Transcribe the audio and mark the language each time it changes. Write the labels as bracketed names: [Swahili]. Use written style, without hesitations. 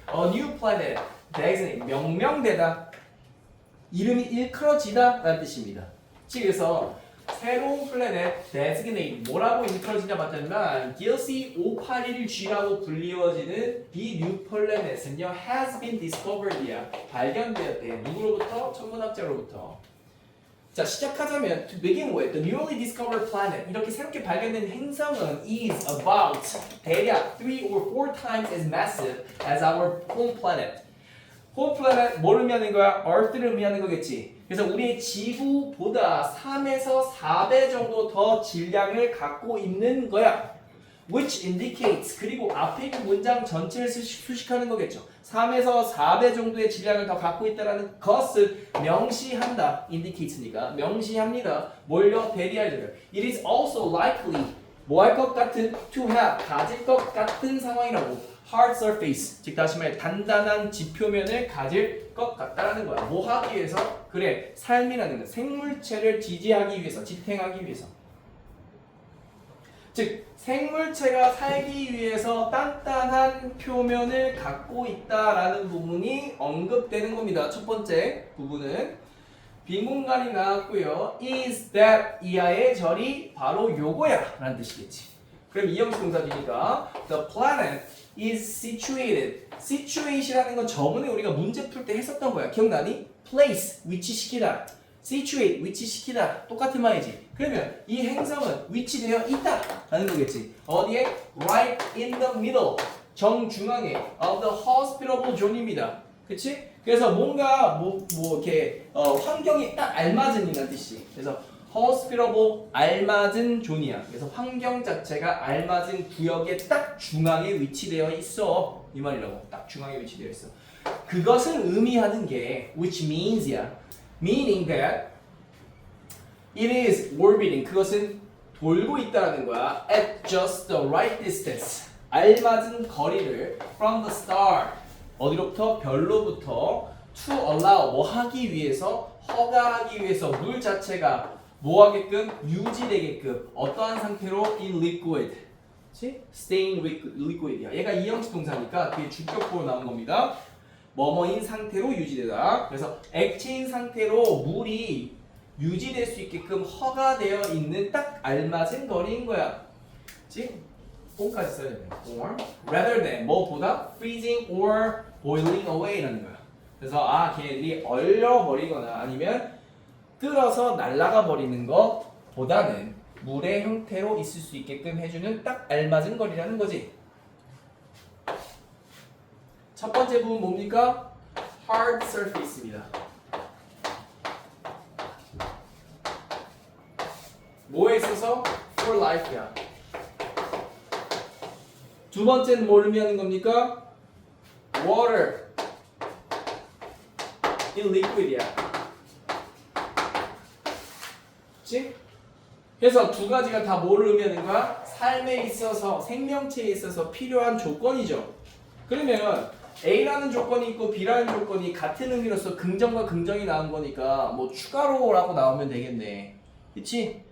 [English] A new planet, designate, [Korean] 명명되다. 이름이 일컬어지다 라는 뜻입니다. 그래서 새로운 플래닛, designate, 뭐라고 일컬어지냐 봤더니만 DLC 581G라고 불리워지는 이 new planet은요 [English] has been discovered [Korean] 이야. 발견되었대. 누구로부터? 천문학자로부터. [English] 자, 시작하자면 to begin with, the newly discovered planet [Korean] 이렇게 새롭게 발견된 행성은 [English] is about 대략 3 or 4 times as massive as our home planet. [Korean] home planet 뭘 의미하는 거야? Earth를 의미하는 거겠지. 그래서 우리의 지구보다 3에서 4배 정도 더 질량을 갖고 있는 거야. which indicates 그리고 앞에 있는 문장 전체를 수식하는 거겠죠. 3에서 4배 정도의 질량을 더 갖고 있다는 것을 명시한다. indicates니까 명시합니다. 뭘요? 대리할. [English] It is also likely [Korean] 뭐 할 것 같은 [English] to have [Korean] 가질 것 같은 상황이라고. [English] hard surface [Korean] 즉 다시 말해 단단한 지표면을 가질 것 같다라는 거야. 뭐 하기 위해서? 그래 삶이라는 건 생물체를 지지하기 위해서 지탱하기 위해서. 즉 생물체가 살기 위해서 단단한 표면을 갖고 있다라는 부분이 언급되는 겁니다. 첫 번째 부분은 빈 공간이 나왔고요. is that 이하의 절이 바로 요거야 라는 뜻이겠지. 그럼 이형식 동사지니까 [English] the planet is situated. [Korean] situation이라는 건 저번에 우리가 문제 풀 때 했었던 거야. 기억나니? place 위치시키다. situate 위치시키다. 똑같은 말이지. 그러면 이 행성은 위치되어 있다 라는 거겠지. 어디에? [English] right in the middle [Korean] 정중앙에 [English] of the hospitable zone입니다. 그치? [Korean] 그래서 뭔가 뭐 이렇게 환경이 딱 알맞은이란 뜻이. 그래서 hospitable 알맞은 존이야. 그래서 환경 자체가 알맞은 구역의 딱 중앙에 위치되어 있어. 이 말이라고. 딱 중앙에 위치되어 있어. 그것을 의미하는 게 which means야. [English] meaning that it is orbiting. [Korean] 그것은 돌고 있다라는 거야. [English] at just the right distance. [Korean] 알맞은 거리를 [English] from the star. [Korean] 어디로부터? 별로부터 [English] to allow [Korean] 뭐 하기 위해서 허가하기 위해서 물 자체가 뭐 하게끔 유지되게끔 어떠한 상태로 in liquid. 그치? [English] stay in liquid이야. [Korean] 얘가 이형식 동사니까 그게 주격보로 나온 겁니다. 뭐뭐인 상태로 유지되다. 그래서 액체인 상태로 물이 유지될 수 있게끔 허가되어 있는 딱 알맞은 거리인 거야. 그치? 뽕까지 써야 돼. [English] or rather than 뭐보다 freezing or boiling away라는 거야. [Korean] 그래서 걔네들이 얼려버리거나 아니면 끓어서 날아가 버리는 것보다는 물의 형태로 있을 수 있게끔 해주는 딱 알맞은 거리라는 거지. 첫 번째 부분 뭡니까? [English] hard surface입니다. [Korean] 뭐에 있어서? for life야. 두 번째는 뭘 의미하는 겁니까? [English] water in liquid이야. [Korean] 그치? 그래서 두 가지가 다 뭐를 의미하는 거야? 삶에 있어서, 생명체에 있어서 필요한 조건이죠. 그러면 A라는 조건이 있고 B라는 조건이 같은 의미로서 긍정과 긍정이 나온 거니까 뭐 추가로라고 나오면 되겠네. 그치?